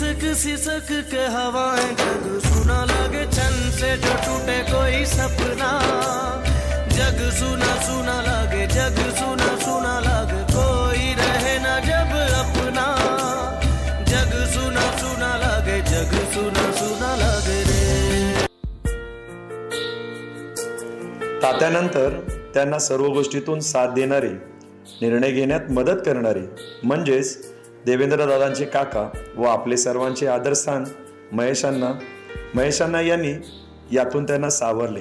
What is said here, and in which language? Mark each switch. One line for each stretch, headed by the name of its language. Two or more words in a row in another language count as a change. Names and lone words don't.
Hindi: सिसक के हवाएं, जग सुना लगे चन से जो टूटे कोई सपना। जग सुना सुना लगे, जग सुना सुना लगे, कोई रहे ना जब अपना। जग सुना सुना लगे, जग सुना सुना लगे रे।
Marathi: तात्यानंतर त्यांना सर्व गोष्टीतून साथ देणारे, निर्णय घेण्यात मदत करणारे म्हणजेच देवेंद्रदादांचे काका व आपले सर्वांचे आदरस्थान महेशांना यांनी यातून त्यांना सावरले.